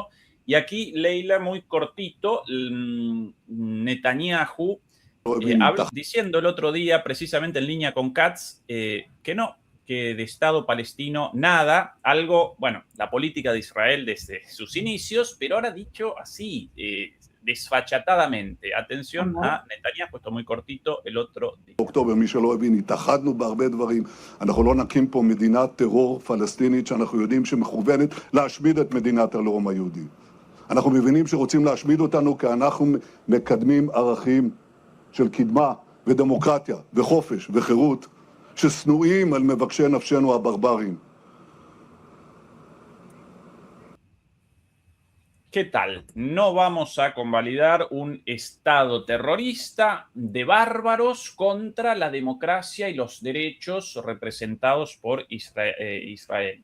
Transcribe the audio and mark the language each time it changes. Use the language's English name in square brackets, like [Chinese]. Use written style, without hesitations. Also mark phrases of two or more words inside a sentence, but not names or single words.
[Spanish] Y aquí, Leila, muy cortito, Netanyahu diciendo el otro día, precisamente en línea con Katz, que no, que de Estado palestino nada, algo, bueno, la política de Israel desde sus inicios, pero ahora dicho así, desfachatadamente. Atención a Netanyahu, esto muy cortito, el otro día. [Hebrew] אוקטובר, מי שלא הבין, התאחדנו בהרבה דברים. אנחנו לא נקים פה מדינת טרור פלסטינית שאנחנו יודעים שמכוונת להשמיד את מדינת הלאום היהודי. אנחנו מבינים שרוצים להשמיד אותנו כי אנחנו מקדמים ערכים של קדמה ודמוקרטיה וחופש וחירות ששנואים על מבקשי נפשנו הברברים. [Spanish] ¿Qué tal? No vamos a convalidar un Estado terrorista de bárbaros contra la democracia y los derechos representados por Israel.